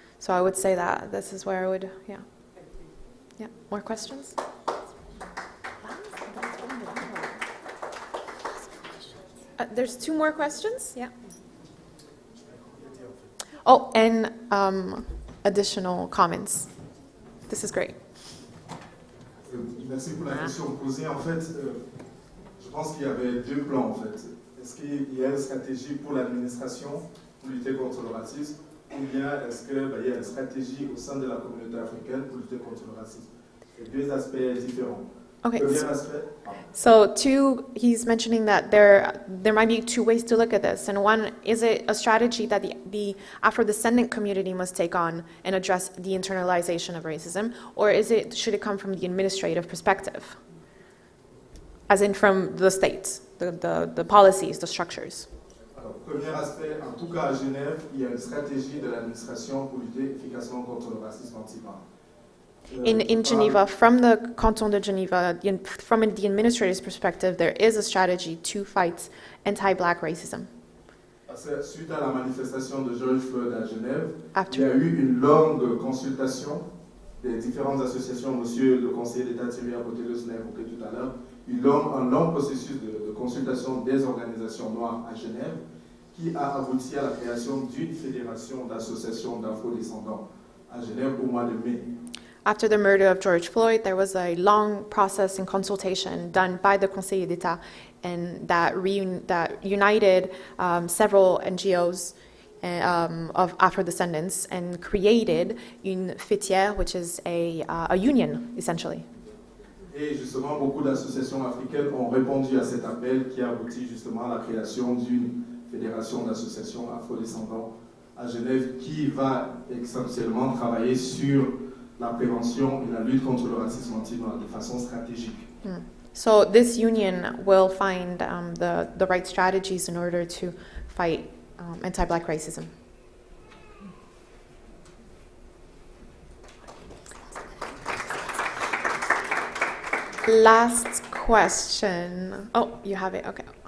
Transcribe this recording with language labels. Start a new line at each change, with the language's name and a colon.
English: So I would say that this is where I would, yeah. More questions? There's 2 more questions. Yeah. Oh, and additional comments. This is great.
French: Merci pour la question posée. En fait, je pense qu'il y avait 2 plans. En fait. Est-ce qu'il y a une stratégie pour l'administration pour lutter contre le racisme, ou bien est-ce qu'il y a une stratégie au sein de la communauté africaine pour lutter contre le racisme? C'est 2 aspects différents.
English: Okay. So he's mentioning that there might be 2 ways to look at this, and one, is it a strategy that the Afro-descendant community must take on and address the internalization of racism, or should it come from the administrative perspective, as in from the states, the policies, the structures?
French: Alors, premier aspect, en tout cas à Genève, il y a une stratégie de l'administration pour lutter efficacement contre le racisme anti-blanc.
English: In Geneva, from the Canton de Geneva, from the administrator's perspective, there is a strategy to fight anti-black racism.
French: Suite à la manifestation de George Floyd à Genève, il y a eu une longue consultation des différentes associations. Monsieur le conseiller d'État Thierry Apotelos l'a évoqué tout à l'heure. un long processus de consultation des organisations noires à Genève qui a abouti à la création d'une fédération d'associations d'afro-descendants à Genève au mois de mai.
English: After the murder of George Floyd, there was a long process and consultation done by the Conseil d'État, and that united several NGOs of Afro-descendants and created une fêtière, which is a union, essentially.
French: Et justement, beaucoup d'associations africaines ont répondu à cet appel qui a abouti justement à la création d'une fédération d'associations afro-descendants à Genève qui va essentiellement travailler sur la prévention et la lutte contre le racisme anti-noir de façon stratégique.
English: So this union will find the right strategies in order to fight anti-Black racism. Last question. Oh, you have it. Okay.